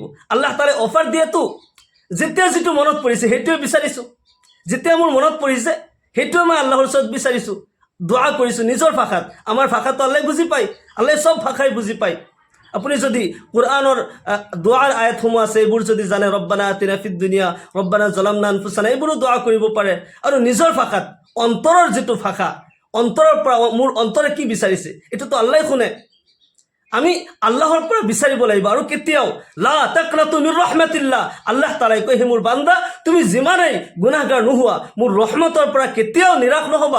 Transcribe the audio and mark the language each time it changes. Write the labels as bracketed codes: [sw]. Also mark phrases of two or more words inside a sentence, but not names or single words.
[as] আল্লাহ তাআলাই অফাৰ দিয়েতো, যেতিয়া যিটো মনত পৰিছে সেইটোৱে বিচাৰিছোঁ। যেতিয়া মোৰ মনত পৰিছে সেইটোৱে মই আল্লাহৰ ওচৰত বিচাৰিছোঁ, দোৱা কৰিছোঁ নিজৰ ভাষাত। আমাৰ ভাষাটো আল্লাহ বুজি পায়, আল্লাহ চব ভাষাই বুজি পায়। আপুনি যদি কোরআনৰ দোৱাৰ আয়াতসমূহ আছে এইবোৰ যদি জানে, [ar] ربنا آتنا في الدنيا, ربنا ظلمنا أنفسنا, [as] এইবোৰো দোৱা কৰিব পাৰে। আৰু নিজৰ ভাষাত, অন্তৰৰ যিটো ভাষা, অন্তৰৰ পৰা মোৰ অন্তৰে কি বিচাৰিছে এইটোতো আল্লাহ শুনে। আমি আল্লাহৰ পৰা বিচাৰিব লাগিব। আৰু কেতিয়াও [ar] لا تقنطوا من رحمة الله, [as] আল্লাহ তাআলাই কয়, হে মোৰ বান্দা, তুমি যিমানেই গুনাহগাৰ নোহোৱা, মোৰ ৰহমতৰ পৰা কেতিয়াও নিৰাশ নহবা।